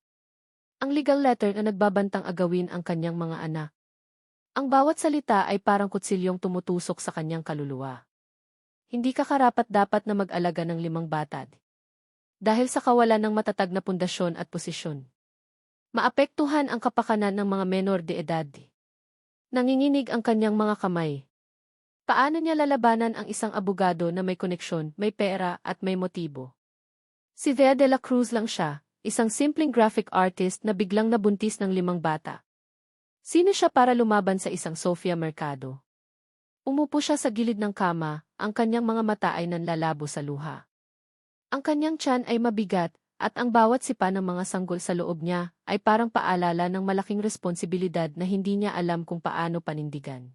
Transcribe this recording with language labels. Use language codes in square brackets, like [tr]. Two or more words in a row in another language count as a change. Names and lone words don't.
[tl] Ang [en] legal letter [tl] na nagbabantang agawin ang kanyang mga anak. Ang bawat salita ay parang kutsilyong tumutusok sa kanyang kaluluwa. Hindi ka karapat-dapat na mag-alaga ng 5 bata. Dahil sa kawalan ng matatag na pundasyon at posisyon. Maapektuhan ang kapakanan ng mga menor de edad. Nanginginig ang kanyang mga kamay. Paano niya lalabanan ang isang abogado na may koneksyon, may pera at may motibo? Si Thea de la Cruz lang siya, isang simpleng [en] graphic artist [tl] na biglang nabuntis ng 5 bata. Sino siya para lumaban sa isang Sofia Mercado? Umupo siya sa gilid ng kama, ang kanyang mga mata ay nanlalabo sa luha. Ang kanyang tiyan ay mabigat, at ang bawat sipa ng mga sanggol sa loob niya ay parang paalala ng malaking responsibilidad na hindi niya alam kung paano panindigan.